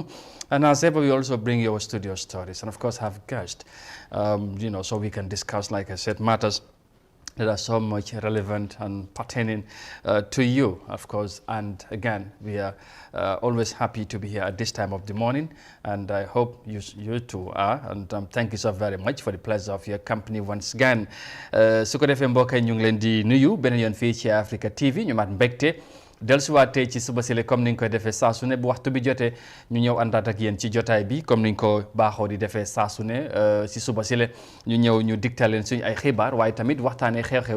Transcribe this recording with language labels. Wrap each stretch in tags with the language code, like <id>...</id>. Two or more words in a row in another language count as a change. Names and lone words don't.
<en>And as ever, we also bring you our studio stories and of course have guests, so we can discuss, like I said, matters that are so much relevant and pertaining to you, of course. And again, we are always happy to be here at this time of the morning, and I hope you too are. And thank you so very much for the pleasure of your company once again.</en> <wo>Su ko defee mbokk yi ñu ngi leen di nuyu beneen yoon fii ci Africa TV ñu mat mbégte dellusiwaat tey ci suba sile comme ni nga koy defee saa su ne bu waxtu bi jotee ñu ñëw àndaat ak yéen ci jotaay bi comme ni nga ko baaxoo di defee saa su ne si suba sile ñu ñëw ñu digtal leen suñu ay xibaar waaye tamit waxtaanee xew-xew</wo>